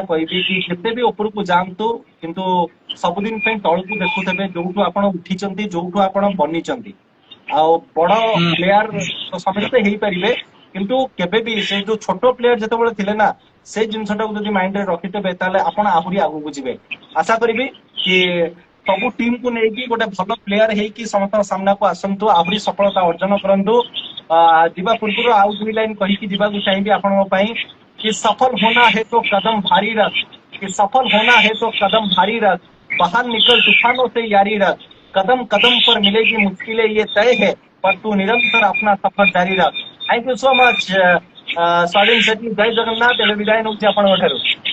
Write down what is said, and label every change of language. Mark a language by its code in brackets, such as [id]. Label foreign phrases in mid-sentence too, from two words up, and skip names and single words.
[or] କହିବି କି ଯେତେ ବି ଉପରକୁ ଯାଆନ୍ତୁ କିନ୍ତୁ ସବୁଦିନ ପାଇଁ ତଳକୁ ଦେଖୁଥିବେ ଯୋଉଠୁ ଆପଣ ଉଠିଛନ୍ତି ଯୋଉଠୁ ଆପଣ ବନିଛନ୍ତି ଆଉ ବଡ ପ୍ଲେୟାର ତ ସମସ୍ତେ ହେଇପାରିବେ କିନ୍ତୁ କେବେ ବି ସେ ଯୋଉ ଛୋଟ ପ୍ଲେୟାର ଯେତେବେଳେ ଥିଲେ ନା ସେ ଜିନିଷଟାକୁ ଯଦି ମାଇଣ୍ଡରେ ରଖିଥିବେ ତାହେଲେ ଆପଣ ଆହୁରି ଆଗକୁ ଯିବେ ଆଶା କରିବି କି ସବୁ ଟିମକୁ ନେଇକି ଗୋଟେ ଭଲ ପ୍ଲେୟାର ହେଇକି ସମସ୍ତଙ୍କ ସାମ୍ନାକୁ ଆସନ୍ତୁ ଆହୁରି ସଫଳତା ଅର୍ଜନ କରନ୍ତୁ ଯିବା ପୂର୍ବରୁ ଆଉ 2 ଲାଇନ କହିକି ଯିବାକୁ ଚାହିଁବି ଆପଣଙ୍କ ପାଇଁ [hi] कि सफल होना है तो कदम भारी रख कि सफल होना है तो कदम भारी रख बाहर निकल तूफानों से यारी रख कदम कदम पर मिलेगी मुश्किलें ये तय है पर तू निरंतर अपना सफर जारी रख [en] thank you so much [or] स्वाधीन सेठी [hi] जय जगन्नाथ [or] ଏବେ ବିଦାୟ ନେଉଛି ଆପଣଙ୍କ ଠାରୁ